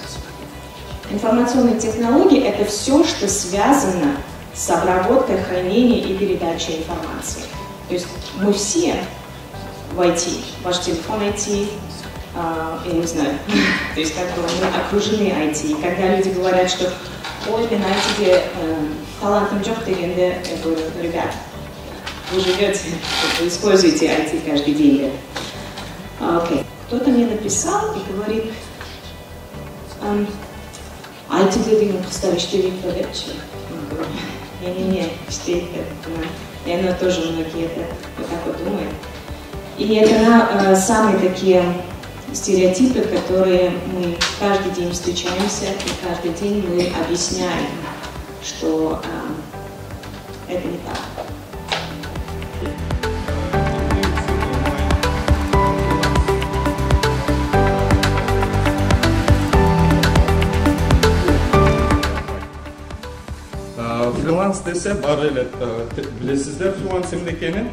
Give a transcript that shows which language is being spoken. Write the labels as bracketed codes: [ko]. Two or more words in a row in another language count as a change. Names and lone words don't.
[ru] Информационные технологии – это все, что связано с обработкой, хранением и передачей информации. То есть мы все в IT, ваш телефон IT, я не знаю, то есть как бы мы окружены IT. И когда люди говорят, что ой, [ky] мен IT-ге талантым жоқ дегенде, [ru] я говорю, ребят, вы живете, вы используете IT каждый день. Okay. Кто-то мне написал и говорит, [ky] IT деген кыздар иштебейт го депчи. Не, иштейт деп. [ru] И оно тоже многие это вот так вот думают. И это самые такие стереотипы, которые мы каждый день встречаемся, и каждый день мы объясняем, что это не так. [ky] Фриланс десе бар эле билесиздер фриланс эмне экенин.